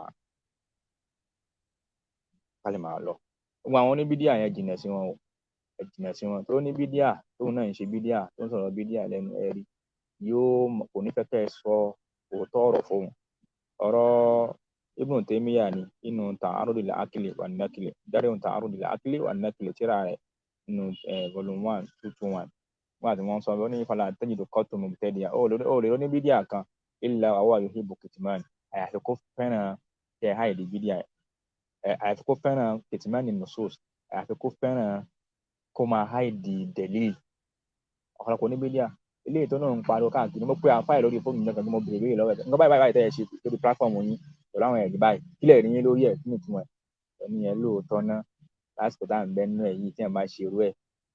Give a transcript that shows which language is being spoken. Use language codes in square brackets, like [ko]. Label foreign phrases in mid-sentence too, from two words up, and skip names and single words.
[yo] máa lọ gbogbo àwọn oníbídíà yẹn jìnnà sí wọn o ẹ jìnnà sí wọn tó ní bídíà tóun náà ń ṣe bídíà tó ń sọ̀rọ̀ bídíà lẹ́nu ẹ̀rí yóò kò ní fẹ́ kẹ́ ẹ sọ òótọ́ ọ̀rọ̀ fóun ọ̀rọ̀ Ibn Taymiyyah ni inú Ta'arudul Aqli wan Naqli Dar'u Ta'arudil Aqli wan Naqli tírà rẹ̀ nínú volume 1 221 wọ́n àti wọ́n sọ ọ́ ní [ar] fala tajidu qattu [yo] mubtadi'a ó lè ní bídíà kan [ar] illa huwa yuhibbu kitman [yo] àyàfi kó fẹ́ràn tẹ̀ háìdì bídíà àyàfi kó fẹ́ràn [ar] kitman nusus [yo] àyàfi kó fẹ́ràn kó máa háìdì dalil ọ̀pọ̀lọpọ̀ ní bídíà eléyìí tó náà ń pariwo káàkiri mo pe àfáì lórí fóònù nǹkan tí mo béèrè lọ́wọ́ ẹ̀ nǹkan báyìí tẹ́ ẹ ṣe lórí platform yín pẹ̀lú àwọn ẹ̀rí báyìí kílẹ̀ rí yín lórí ẹ̀ kí ni ìtumọ̀ ẹ̀ ní ẹ lóòótọ́ ná lásìkò tá à ń bẹ́ nínú ẹ̀ yìí tí ẹ̀ bá ṣe irú ẹ̀